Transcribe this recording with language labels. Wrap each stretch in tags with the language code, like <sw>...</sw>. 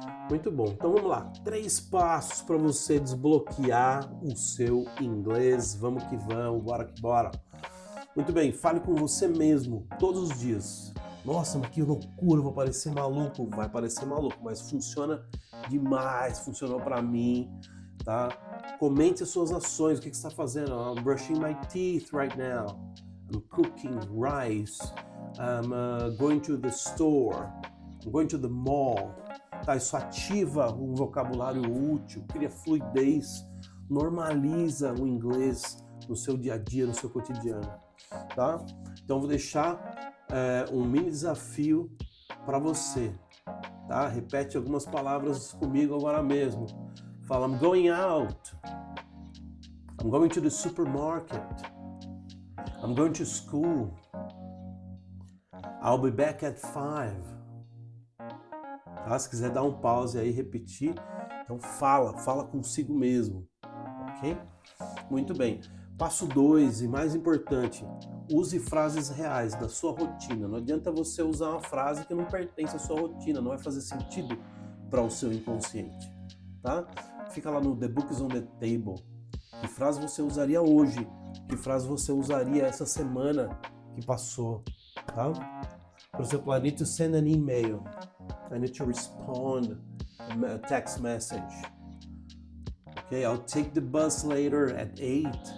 <pt>Muito bom, então vamos lá, 3 passos para você desbloquear o seu inglês. Vamos que vamos, bora que bora. Muito bem, fale com você mesmo todos os dias. Nossa, mas que loucura, vou parecer maluco. Vai parecer maluco, mas funciona demais, funcionou para mim, tá? Comente as suas ações, o que você está fazendo?</pt> <en>I'm brushing my teeth right now. I'm cooking rice. I'm going to the store. I'm going to the mall.</en> <pt>Tá? Isso ativa um vocabulário útil, cria fluidez, normaliza o inglês no seu dia a dia, no seu cotidiano. Tá? Então vou deixar um mini desafio para você. Tá? Repete algumas palavras comigo agora mesmo.</pt> <en>Fala, I'm going out. I'm going to the supermarket. I'm going to school. I'll be back at 5. Tá?</en> <pt>Se quiser dar um pause aí e repetir, então fala consigo mesmo. Ok? Muito bem. Passo 2, e mais importante, use frases reais da sua rotina. Não adianta você usar uma frase que não pertence à sua rotina, não vai fazer sentido para o seu inconsciente. Tá? Fica lá no The Books on the Table. Que frase você usaria hoje? Que frase você usaria essa semana que passou? Tá? Por exemplo,</pt> <en>I need to send an email. I need to respond a text message. Okay, I'll take the bus later at 8.</en>